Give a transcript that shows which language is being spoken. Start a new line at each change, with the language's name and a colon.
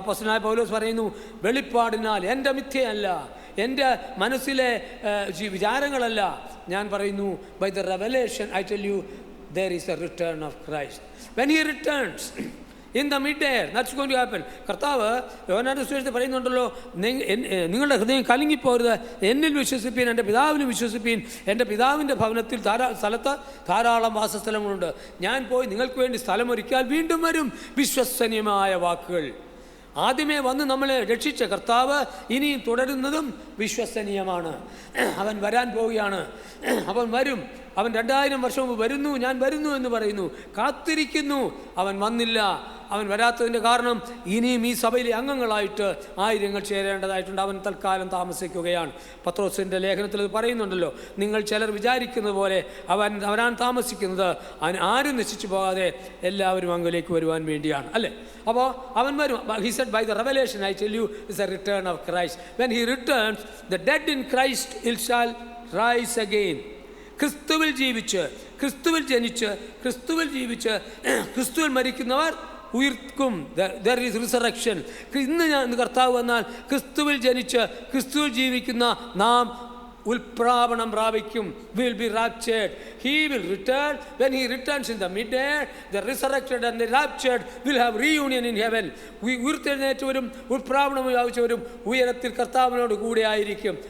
Malayalam: അപ്പോസ്തലനായ പൗലോസ് പറയുന്നു, വെളിപ്പാടിനാൽ, എൻ്റെ മിഥ്യയല്ല, എൻ്റെ മനസ്സിലെ വിചാരങ്ങളല്ല, ഞാൻ പറയുന്നു,
English: by the revelation I tell you there is a return of Christ. When he returns in the mid-air, that's going to happen.
Malayalam: കർത്താവ് യോഹന്നാന്റെ സുവിശേഷത്തിൽ പറയുന്നുണ്ടല്ലോ, നിങ്ങളുടെ ഹൃദയം കലങ്ങിപ്പോരുത്, എന്നിൽ വിശ്വസിപ്പീൻ, എൻ്റെ പിതാവിനും വിശ്വസിപ്പീൻ. എൻ്റെ പിതാവിൻ്റെ ഭവനത്തിൽ സ്ഥലത്ത് ധാരാളം വാസസ്ഥലങ്ങളുണ്ട്. ഞാൻ പോയി നിങ്ങൾക്ക് വേണ്ടി സ്ഥലമൊരുക്കിയാൽ വീണ്ടും വരും. വിശ്വസനീയമായ വാക്കുകൾ. ആദ്യമേ വന്ന് നമ്മളെ രക്ഷിച്ച കർത്താവ് ഇനിയും തുടരുന്നതും വിശ്വസനീയമാണ്. അവൻ വരാൻ പോവുകയാണ്. അവൻ വരും. അവൻ 2000 വർഷം മുമ്പ് വരുന്നു, ഞാൻ വരുന്നു എന്ന് പറയുന്നു, കാത്തിരിക്കുന്നു. അവൻ വന്നില്ല. അവൻ വരാത്തതിൻ്റെ കാരണം ഇനിയും ഈ സഭയിലെ അംഗങ്ങളായിട്ട് ആയിരങ്ങൾ ചേരേണ്ടതായിട്ടുണ്ട്. അവൻ തൽക്കാലം താമസിക്കുകയാണ്. പത്രോസിൻ്റെ ലേഖനത്തിൽ അത് പറയുന്നുണ്ടല്ലോ, നിങ്ങൾ ചിലർ വിചാരിക്കുന്നത് പോലെ അവൻ വരാൻ താമസിക്കുന്നത് ആരും നശിച്ചു പോകാതെ എല്ലാവരും അങ്ങിലേക്ക് വരുവാൻ വേണ്ടിയാണ്, അല്ലേ? അപ്പോൾ അവൻ വരും.
English: He said, by the revelation I tell you is a return of Christ. When he returns, the dead in Christ shall rise again.
Malayalam: ക്രിസ്തുവിൽ ജീവിച്ച്, ക്രിസ്തുവിൽ ജനിച്ച്, ക്രിസ്തുവിൽ ജീവിച്ച്, ക്രിസ്തുവിൽ മരിക്കുന്നവർ ഉയർക്കും.
English: There is resurrection.
Malayalam: ഇന്ന് കർത്താവ് വന്നാൽ ക്രിസ്തുവിൽ ജനിച്ച് ക്രിസ്തുവിൽ ജീവിക്കുന്ന നാം ഉൽപ്രാവണം പ്രാപിക്കും.
English: Will be raptured. He will return. When he returns in the mid-air, the resurrected and the raptured will have reunion in heaven.
Malayalam: ഉയർത്തെഴുന്നേറ്റവരും ഉൽപ്രാവണം പ്രാപിച്ചവരും ഉയരത്തിൽ കർത്താവിനോട് കൂടെ ആയിരിക്കും.